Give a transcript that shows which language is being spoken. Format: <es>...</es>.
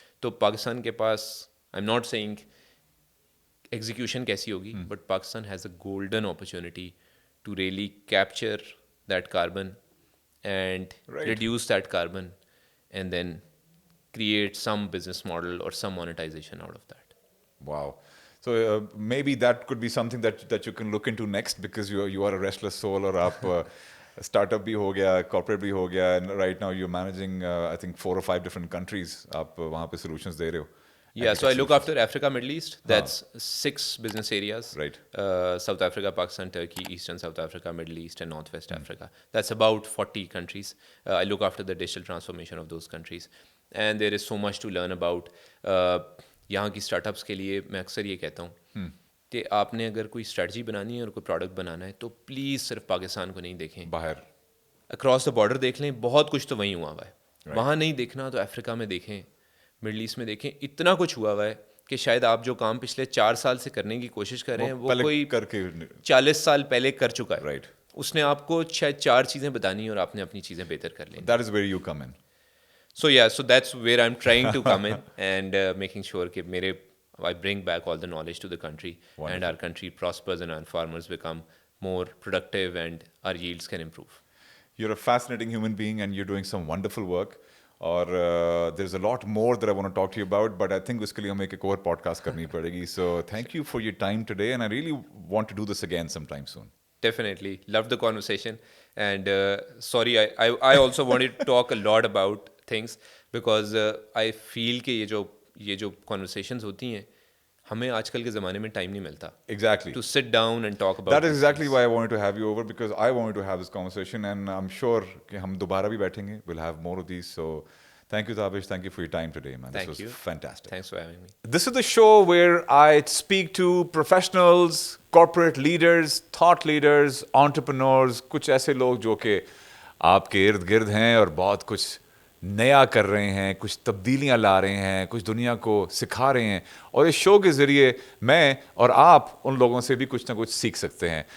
<ur>تو پاکستان کے پاس,</ur> <en>I am not seeing execution کیسی ہوگی, but Pakistan has a golden opportunity to really capture that carbon and reduce that carbon and then create some business model or some monetization out of that. Wow. So maybe that could be something that you can look into next, because you are a restless soul,</en> <ur>اور آپ start up بھی ہو گیا,</ur> <en>Corporate بھی ہو گیا, and right now you're managing I think 4 or 5 different countries.</en> <ur>آپ وہاں پہ solutions دے رہے ہو.</ur> <en>Yeah, so I look after Africa, Middle East. That's 6 business areas. Right. South Africa, Pakistan, Turkey, Eastern South Africa, Middle East, and Northwest Africa. That's about 40 countries. I look after the digital transformation of those countries. And there is so much to learn about.</en> <ur>یہاں کی start ups کے لیے میں اکثر یہ کہتا ہوں کہ آپ نے اگر کوئی اسٹریٹجی بنانی ہے اور کوئی پروڈکٹ بنانا ہے تو پلیز صرف پاکستان کو نہیں دیکھیں, باہر اکراس دا بارڈر دیکھ لیں. بہت کچھ تو وہیں ہوا ہوا ہے. وہاں نہیں دیکھنا تو افریقہ میں دیکھیں, مڈل ایسٹ میں دیکھیں. اتنا کچھ ہوا ہوا ہے کہ شاید آپ جو کام پچھلے 4 سال سے کرنے کی کوشش کر رہے ہیں وہ کوئی کر کے 40 سال پہلے کر چکا ہے.</ur> <en>Right.</en> <ur>اس نے آپ کو شاید 4 چیزیں بتانی ہیں اور آپ نے اپنی چیزیں بہتر کر لیں.</ur> <en>That is where you come in. So yeah, so that's where I'm trying to come in and making sure that I bring back all the knowledge to the country. Wonderful. And our country prospers and our farmers become more productive and our yields can improve. You're a fascinating human being and you're doing some wonderful work. اور there's a lot more that I want to talk to you about, but I think</en> <ur>اس کے لیے ہمیں ایک اور pod cost کرنی پڑے گی.</ur> <en>So thank you for your time today, and I really want to do this again sometime soon. Definitely. Loved the conversation. And sorry, I also wanted to talk a lot about things because I feel</en> <ur>کہ یہ جو conversations ہوتی ہیں ہمیں آج کل کے زمانے میں ٹائم نہیں ملتا.</ur> <en>Exactly. To sit down and talk about That is these exactly things. why I wanted to have you over, because I wanted to have this conversation, and I'm sure</en> <ur>کہ ہم دوبارہ بھی بیٹھیں گے.</ur> <en>We'll have more of these. So thank you, Tabish. Thank you for your time today, man. Thank This you. was fantastic. Thanks for having me. This is the show where I speak to professionals, corporate leaders, thought leaders, entrepreneurs,</en> <ur>کچھ ایسے لوگ جو کہ آپ کے ارد گرد ہیں اور بہت کچھ نیا کر رہے ہیں, کچھ تبدیلیاں لا رہے ہیں, کچھ دنیا کو سکھا رہے ہیں, اور اس شو کے ذریعے میں اور آپ ان لوگوں سے بھی کچھ نہ کچھ سیکھ سکتے ہیں.</ur>